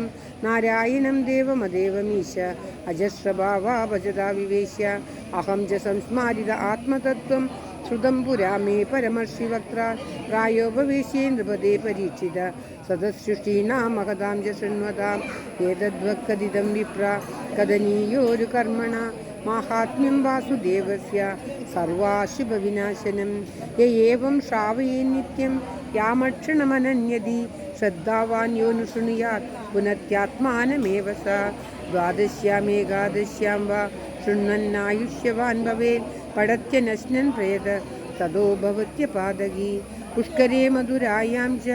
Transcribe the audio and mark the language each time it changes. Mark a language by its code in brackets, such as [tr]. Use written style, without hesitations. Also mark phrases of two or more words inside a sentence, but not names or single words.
[sa] നാരായണം ദേവമദേവമീശ അജസ്രഭാവാ ഭജതാ വിവേശ്യ അഹം ച സംസ്മാരിത ആത്മതത്വം ശ്രുതം പുരാ മേ പരമർഷിവക്ത്ര പ്രായോപവേശ്യേ നൃപദേ പരീക്ഷിത സദസൃഷ്ടീനാം മഹതാം ച ശൃണ്വതാം ഏതദ്വക്കഥിതം വിപ്ര കഥനീയോരു കർമ്മണ മാഹാത്മ്യം വാസുദേവസ്യ സർവാശുഭവിനാശനം യ ഏവം ശ്രാവയേ നിത്യം यामक्षणमनन्यदि श्रद्धावान् यो नु शृणुयात् पुनत्यात्मानमेव स द्वादश्याम् एकादश्यां वा शृण्वन्नायुष्यवान् भवेत् पठत्यनश्नन् प्रेत तदो भवत्यपादगी पुष्करे मधुरायां च